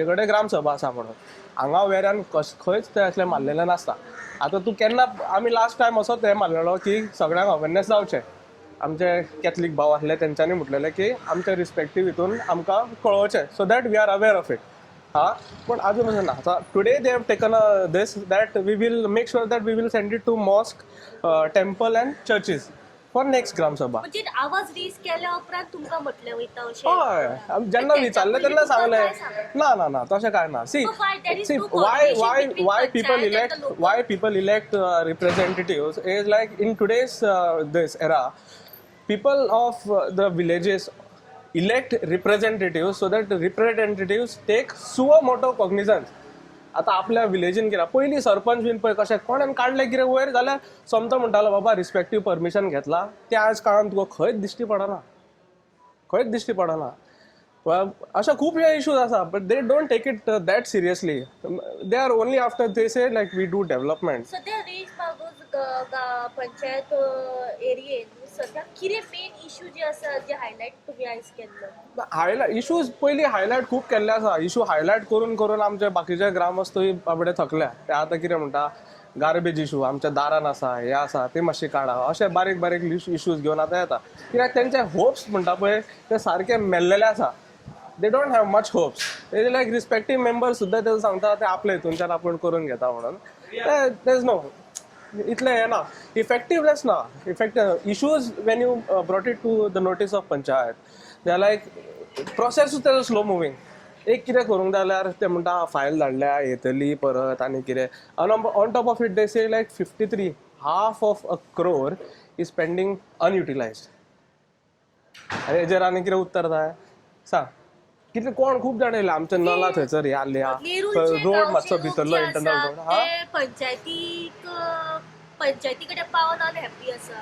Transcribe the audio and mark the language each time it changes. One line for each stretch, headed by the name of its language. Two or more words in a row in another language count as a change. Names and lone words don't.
Konkani: कडेन ग्रामसभा आसा म्हणून हांगा वेऱ्यान खंयच ते असलें मारलेलें नासता आतां तूं केन्ना आमी
English: last time
Konkani: असोच हें मारलेलो की सगळ्यांक अवेरनेस जावचें आमचे कॅथलीक भाव आसले तेंच्यांनी म्हटलेलें की आमच्या रिस्पेक्टीव हितून आमकां कळोवचें
English: so that we are aware of it
Konkani: पण अजून अशें ना आतां
English: today they have taken this that we will make sure that we will send it to mosque temple and churches for next Gram Sabha
Konkani: म्हणजे आवाज रेज केल्या उपरांत तुमकां म्हटलें वयता अशें हय जेन्ना विचारलें तेन्ना सांगलें ना ना तशें कांय ना सी
English: why people elect representatives is like in today's this era people of the villages elect representatives so that representatives take suo moto cognizance
Konkani: आता आपल्या विलेजीन कितें पयलीं सरपंच बीन पळय कशें कोणें काडलें कितें वयर जाल्यार समतो म्हणटालो बाबा रिस्पेक्टीव परमिशन घेतला ते आयज काळान तुका खंयच दिश्टी पडना अशा खूब हे इश्यूज आसा
English: but they don't take it that seriously they are only after they say like we do development
Konkani: सद्या रेज मागूस पंचायत एरियेन सध्या कितें
English: main issue
Konkani: जे आसा जे हायलायट तुम्ही आयज केल्लो? हायलायट इश्यूज पयलीं हायलायट खूब केल्ले आसा. इश्यू हायलायट करून करून आमचे बाकीचे ग्रामस्तूय बाबडे थकल्या. ते आतां कितें म्हणटा
English: garbage issue
Konkani: आमच्या दारान आसा, हे आसा, ते मातशें काडा, अशे बारीक बारीक इश्यूज घेवन आतां येता. कित्याक तेंचे होप्स म्हणटा पळय ते सारके मेल्लेले आसा.
English: They don't have much hopes.
Konkani: ते लायक
English: respective member
Konkani: सुद्दां ते सांगता ते आपले हितूनच्यान आपूण करून घेता म्हणून.
English: there is no
Konkani: इतले हे ना इफेक्टिवनेस ना.
English: Effective issues when you brought it to the notice of panchayat they are like
Konkani: प्रोसेसूच तेजो
English: slow moving.
Konkani: एक कितें करूंक जाय जाल्यार ते म्हणटा फायल धाडल्या येतली परत आनी कितें
English: on top of it they say like 53 ½ crore is pending unutilized.
Konkani: आनी हेजेर आनी कितें उत्तर जाय सांग. कितें कोण खूब जाण येयले आमचे नला थंयसर हे आल्या रोड मातसो भितरलो
English: internal road. हा
Konkani: पंचायती कडेन पावन अनहॅप्पी आसा.